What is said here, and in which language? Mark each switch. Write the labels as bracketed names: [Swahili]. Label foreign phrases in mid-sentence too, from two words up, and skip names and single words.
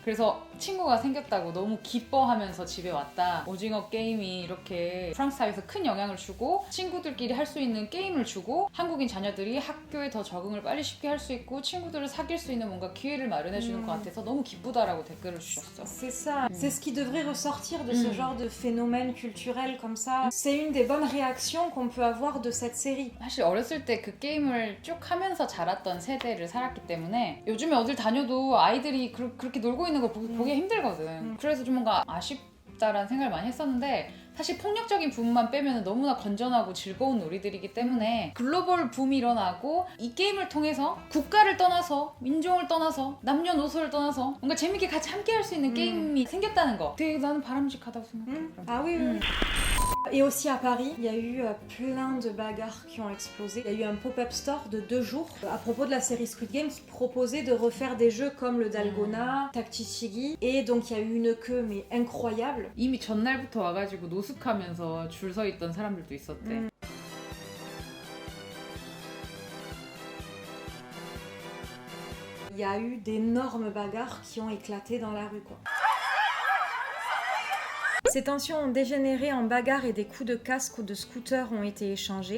[Korean] 그래서 친구가 생겼다고 너무 기뻐하면서 집에 왔다. 오징어 게임이 이렇게 프랑스 사회에서 큰 영향을 주고 친구들끼리 할 수 있는 게임을 주고 한국인 자녀들이 학교에 더 적응을 빨리 쉽게 할 수 있고 친구들을 사귈 수 있는 뭔가 기회를 마련해 주는 것 같아서 너무 기쁘다라고 댓글을 주셨어. [French] C'est ça. C'est ce qui devrait ressortir de ce genre de phénomène culturel comme ça. C'est une des bonnes réactions qu'on peut avoir de cette série. [Korean] 사실 어렸을 때 그 게임을 쭉 하면서 자랐던 세대를 살았기 때문에 요즘에 어딜 다녀도 아이들이 그렇게 놀고 있는 걸 보기 힘들거든. 그래서 좀 뭔가 아쉽다라는 생각을 많이 했었는데 사실 폭력적인 부분만 빼면 너무나 건전하고 즐거운 놀이들이기 때문에 글로벌 붐이 일어나고 이 게임을 통해서 국가를 떠나서 민족을 떠나서 남녀노소를 떠나서 뭔가 재밌게 같이 함께 할 수 있는 게임이 생겼다는 거 되게 나는 바람직하다고 생각해. [French] Ah oui, oui. Et aussi à Paris, il y a eu plein de bagarres qui ont explosé. Il y a eu un pop-up store de 2 jours à propos de la série Squid Game qui proposait de refaire des jeux comme le Dalgona, Tactichigi. Et donc il y a eu une queue mais incroyable. [Korean] 이미 전날부터 와가지고 노숙하면서 줄 서 있던 사람들도 있었대. [French] Il y a eu d'énormes bagarres qui ont éclaté dans la rue, quoi. Ces tensions ont dégénéré en bagarres et des coups de casque ou de scooter ont été échangés.